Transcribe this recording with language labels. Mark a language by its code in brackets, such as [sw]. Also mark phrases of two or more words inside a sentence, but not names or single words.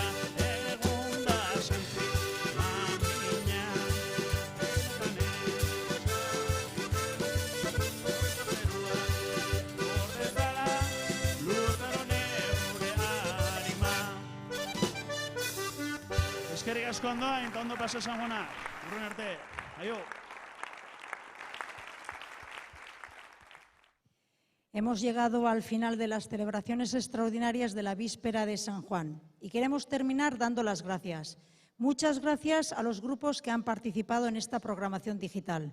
[eu] Egun da Santi, mamina, benetan ego samina, oiko zerua, gorde dezala, luzaro neure anima. Eskerrik asko Andoain, eta ondo paso San Juana. Urrun arte. Aio. [es] Hemos llegado al final de las celebraciones extraordinarias de la víspera de San Juan y queremos terminar dando las gracias. Muchas gracias a los grupos que han participado en esta programación digital.